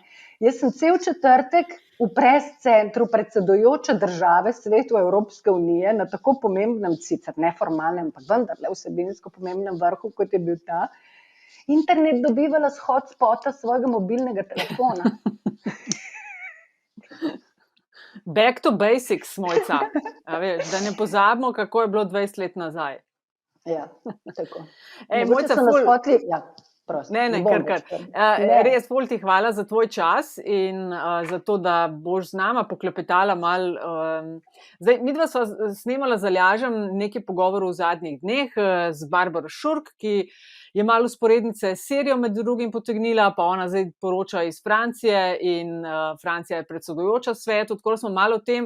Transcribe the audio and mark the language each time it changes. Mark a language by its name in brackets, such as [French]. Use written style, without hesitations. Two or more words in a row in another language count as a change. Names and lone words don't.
[Slovenian] Jaz sem cel četrtek v Press centru predsedujoče države svetu Evropske unije na tako pomembnem, sicer neformalnem, ampak vendarle vsebinsko pomembnem vrhu, kot je bil ta, internet dobivala s hotspota svojega mobilnega telefona. [English] Back to basics, Mojca. [Slovenian] Da ne pozabimo, kako je bilo 20 let nazaj. Ja, tako. Mojca, kar. Res, ful ti hvala za tvoj čas in za to, da boš z nama poklepetala malo. Zdaj, midva sva snemala z Aljažem nekaj pogovorov v zadnjih dneh z Barbaro Šurk, ki je malo usporednice s serijo med drugim potegnila, pa ona zdaj poroča iz Francije in Francija je predsedujoča svetu, tako da smo malo o tem.